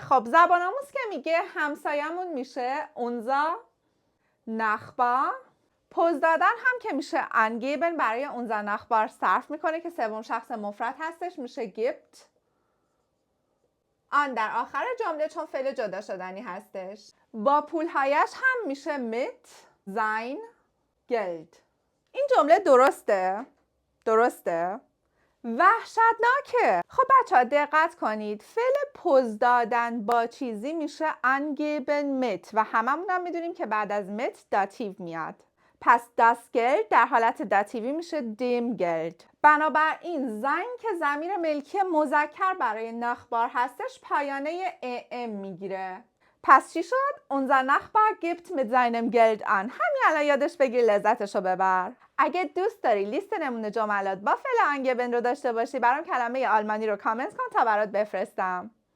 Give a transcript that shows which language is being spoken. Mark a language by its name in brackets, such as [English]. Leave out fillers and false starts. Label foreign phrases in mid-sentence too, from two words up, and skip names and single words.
[Persian] خب زبان آموز که میگه همسایمون میشه [German] unser Nachbar. [Persian] پوز دادن هم که میشه angeben برای [German] unser Nachbar [Persian] صرف میکنه که سوم شخص مفرد هستش، میشه gibt. آن در آخر جمله چون فعل جدا شدنی هستش. با پولهایش هم میشه [German] mit sein Geld. [Persian] این جمله درسته؟ وحشتناکه. خب بچه ها دقت کنید، فعل پوز دادن با چیزی میشه [German] angeben mit [Persian] و هممون هم میدونیم که بعد از mit داتیو میاد. پس [German] das Geld [Persian] در حالت داتیوی میشه [German] dem Geld. [Persian] بنابراین زن که ضمیر ملکی مذکر برای نخبار هستش پایانه am میگیره. پس چی شد؟ [German] unser Nachbar gibt mit seinem Geld an. [Persian] همین الان یادش بگیر، لذتشو ببر. اگه دوست داری لیست نمونه جملات با فعل angeben رو داشته باشی، برام کلمه آلمانی رو کامنت کن تا برات بفرستم.